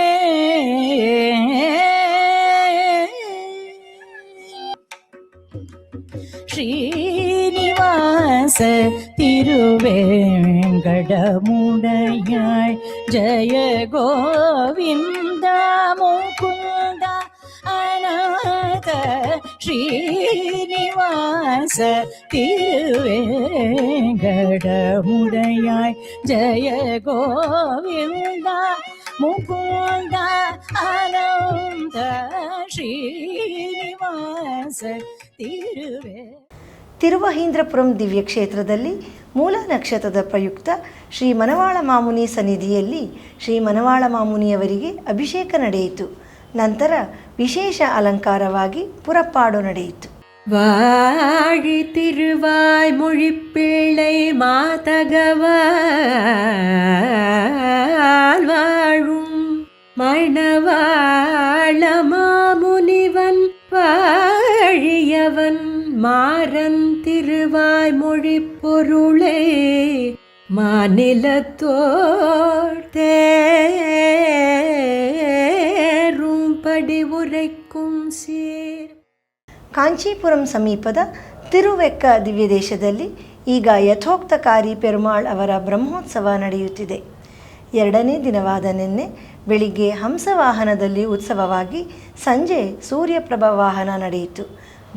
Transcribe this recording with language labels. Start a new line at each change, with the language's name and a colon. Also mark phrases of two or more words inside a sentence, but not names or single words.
Tamil: ஸ்ரீனிவாச திருவேங்கடமுடையாய் ஜய கோவிந்த முகுந்த அநாத ஸ்ரீனிவாச திருவேங்கடமுடையாய் ஜய கோவிந்த முகுந்த அநாத ஸ்ரீனிவாಸ ತಿರುವೆ.
Kannada: ತಿರುವಹೀಂದ್ರಪುರಂ ದಿವ್ಯಕ್ಷೇತ್ರದಲ್ಲಿ ಮೂಲ ನಕ್ಷತ್ರದ ಪ್ರಯುಕ್ತ ಶ್ರೀ ಮನವಾಳ ಮಾಮುನಿ ಸನ್ನಿಧಿಯಲ್ಲಿ ಶ್ರೀ ಮನವಾಳ ಮಾಮುನಿಯವರಿಗೆ ಅಭಿಷೇಕ ನಡೆಯಿತು. ನಂತರ ವಿಶೇಷ ಅಲಂಕಾರವಾಗಿ ಪುರಪ್ಪಾಡು ನಡೆಯಿತು.
Tamil: வாழி திருவாய் மொழிப்பிள்ளை மாதகவால் வாழும் மணவாள மாமுனிவன் வாழியவன் மாறன் திருவாய் மொழி பொருளே மாநிலத்தோர் தேரும் படி உரைக்கும் சீர்.
Kannada: ಕಾಂಚೀಪುರಂ ಸಮೀಪದ ತಿರುವೆಕ್ಕ ದಿವ್ಯದೇಶದಲ್ಲಿ ಈಗ ಯಥೋಕ್ತಕಾರಿ ಪೆರುಮಾಳ್ ಅವರ ಬ್ರಹ್ಮೋತ್ಸವ ನಡೆಯುತ್ತಿದೆ. ಎರಡನೇ ದಿನವಾದ ನಿನ್ನೆ ಬೆಳಿಗ್ಗೆ ಹಂಸವಾಹನದಲ್ಲಿ ಉತ್ಸವವಾಗಿ ಸಂಜೆ ಸೂರ್ಯಪ್ರಭ ವಾಹನ ನಡೆಯಿತು.